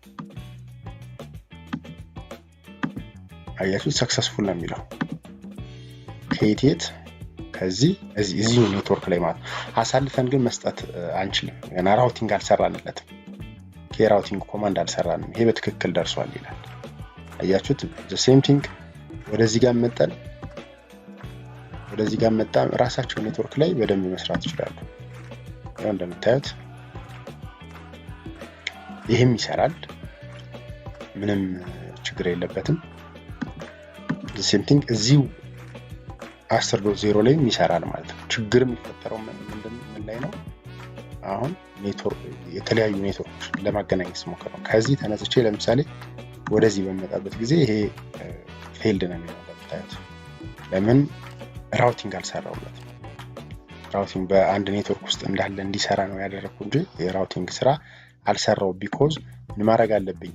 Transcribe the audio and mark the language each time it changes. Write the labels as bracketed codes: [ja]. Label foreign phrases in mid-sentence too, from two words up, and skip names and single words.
[am] አያችሁ ሰክሰስፉል ነው የሚለው ከየት ከዚህ እዚህ ኔትወርክ ላይ ማለት አሳልፈን ግን መስጠት አንችልም። ገና ራውቲንግ አልሰራንለትም። ከራውቲንግ ኮማንድ አልሰራንም። ይሄ በትክክል ደርሷል ይላል። አያችሁት [en] the same thing [am] ወደዚህ ጋር መጣ ራሳቸው ኔትወርክ ላይ በደንብ መስራት ይችላሉ። ያው እንደምታዩት ይሄም ይሰራል፣ ምንም ችግር የለበትም። [en] the same thing [am] እዚሁ 10.0 ላይ ይሰራል ማለት ነው። ችግር የሚፈጠረው ምን ላይ ነው? አሁን ኔትወርክ የተለያዩ ኔትወርኮች ለማገናኘት ስሞክር ነው። ከዚህ ተነስቼ ለምሳሌ ወደዚህ በመጣበት ጊዜ ይሄ ፌልድ ነው የሚሆነው። ታዩት ለምን ራውቲንግ አልሰራውለት። ራውቲንግ በአንድ ኔትወርክ ውስጥ እንዳለ እንዲሰራ ነው ያደረኩት እንጂ የራውቲንግ ስራ አልሰራው። ቢኮዝ ምን ማድረግ አለብኝ?